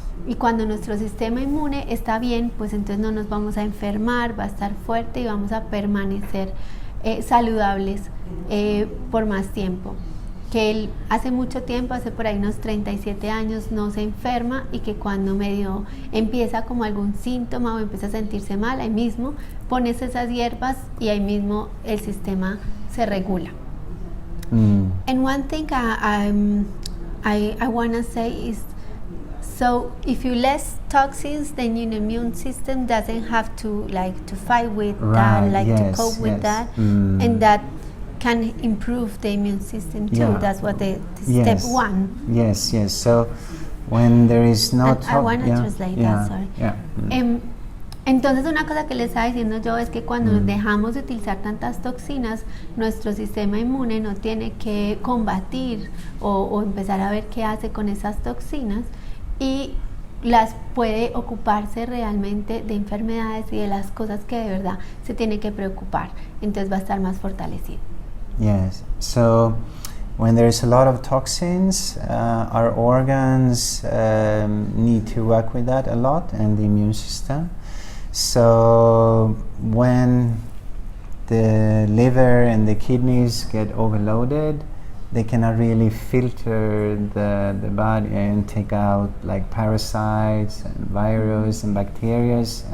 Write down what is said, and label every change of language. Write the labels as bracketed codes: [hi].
[es] Y cuando nuestro sistema inmune está bien, pues entonces no nos vamos a enfermar, va a estar fuerte y vamos a permanecer saludables por más tiempo. Que él hace mucho tiempo, hace por ahí unos 37 años, no se enferma, y que cuando medio empieza como algún síntoma o empieza a sentirse mal, ahí mismo pones esas hierbas y ahí mismo el sistema se regula. [en] And one thing I want to say is, so if you less toxins, then your immune system doesn't have to fight with that, to cope with that, and that can improve the immune system too. Yeah. That's what the step one. Yes. So when there is no I want to translate that, sorry. [es] Entonces una cosa que les estaba diciendo yo es que cuando dejamos de utilizar tantas toxinas, nuestro sistema inmune no tiene que combatir o empezar a ver qué hace con esas toxinas, y las puede ocuparse realmente de enfermedades y de las cosas que de verdad se tiene que preocupar. Entonces va a estar más fortalecido. [en] Yes. So when there's a lot of toxins, our organs need to work with that a lot, and the immune system. So when the liver and the kidneys get overloaded, they cannot really filter the body and take out like parasites and virus and bacteria.